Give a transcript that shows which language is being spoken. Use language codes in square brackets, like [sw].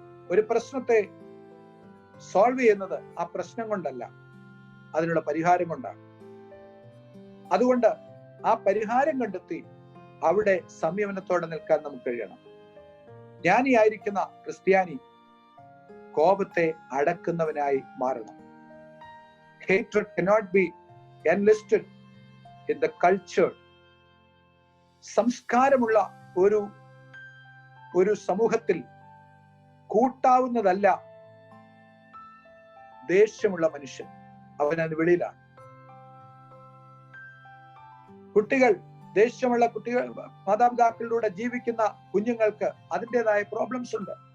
[ml] ഒരു പ്രശ്നത്തെ സോൾവ് ചെയ്യുന്നത് ആ പ്രശ്നം കൊണ്ടല്ല, അതിനുള്ള പരിഹാരം കൊണ്ടാണ്. അതുകൊണ്ട് ആ പരിഹാരം കണ്ടെത്തി അവിടെ സംയമനത്തോടെ നിൽക്കാൻ നമുക്ക് കഴിയണം. ജ്ഞാനിയായിരിക്കുന്ന ക്രിസ്ത്യാനി കോപത്തെ അടക്കുന്നവനായി മാറണം. [en] Hatred cannot be enlisted in the culture. [ml] സംസ്കാരമുള്ള ഒരു സമൂഹത്തിൽ കൂട്ടാവുന്നതല്ല ദേഷ്യമുള്ള മനുഷ്യൻ. അവനത് വെളിയിലാണ്. കുട്ടികൾ, ദേഷ്യമുള്ള കുട്ടികൾ, മാതാപിതാക്കളിലൂടെ ജീവിക്കുന്ന കുഞ്ഞുങ്ങൾക്ക് അതിൻ്റെതായ പ്രോബ്ലംസ് ഉണ്ട്.